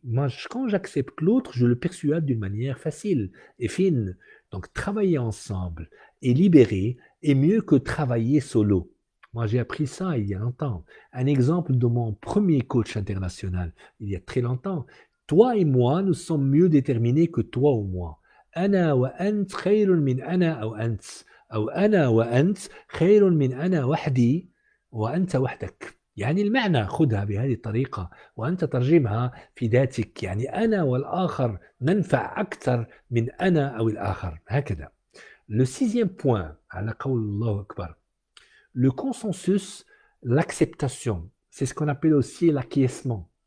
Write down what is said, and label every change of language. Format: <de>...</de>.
<fr>Moi, quand j'accepte l'autre, je le perçois d'une manière facile et fine. Donc, travailler ensemble et libérer est mieux que travailler solo. Moi, j'ai appris ça il y a longtemps. Un exemple de mon premier coach international, il y a très longtemps. Toi et moi, nous sommes mieux déterminés que toi ou moi.</fr> <ar>أنا وأنت خير من أنا أو أنت أو أنا وأنت خير من أنا وحدي وأنت وحدك. يعني المعنى خذها بهذه الطريقة وأنت ترجمها في ذاتك. يعني أنا والآخر ننفع أكثر من أنا أو الآخر. هكذا.</ar> <fr>Le sixième point,</fr> <ar>ala qawl Allahu Akbar,</ar> <fr>le consensus, l'acceptation, c'est ce qu'on appelle aussi l'acquiescement.</fr>